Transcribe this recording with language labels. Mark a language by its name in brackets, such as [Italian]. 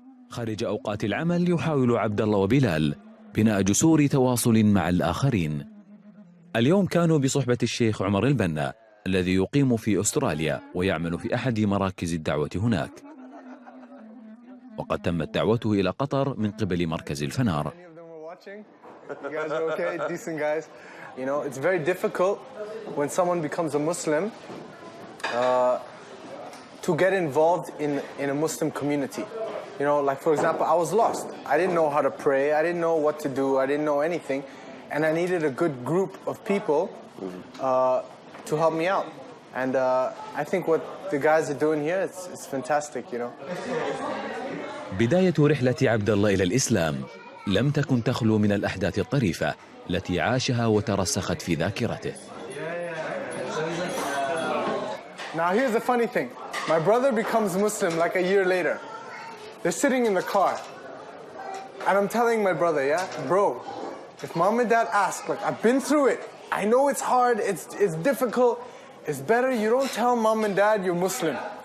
[Arabic] خارج أوقات العمل يحاول عبد الله وبلال بناء جسور تواصل مع الآخرين. اليوم كانوا بصحبة الشيخ عمر البنا الذي يقيم في أستراليا ويعمل في أحد مراكز الدعوة هناك، وقد تمت دعوته إلى قطر من قبل مركز الفنار. [English] You guys are okay? Decent guys. You know, it's very difficult when someone becomes a Muslim to get involved in a Muslim community. You know, like for example, I was lost. I didn't know how to pray. I didn't know what to do. I didn't know anything. And I needed a good group of people to help me out. And I think what the guys are doing here, it's fantastic, you know. [Arabic] بداية رحلة عبد الله إلى الإسلام لم تكن تخلو من الأحداث الطريفة، التي عاشها وترسخت في ذاكرته. [English] Now here's the funny thing. My brother becomes Muslim like a year later. They're sitting in the car. And I'm telling my brother, yeah, bro, if mom and dad ask, like, I've been through it. I know it's hard, it's difficult. It's better you don't tell mom and dad you're Muslim.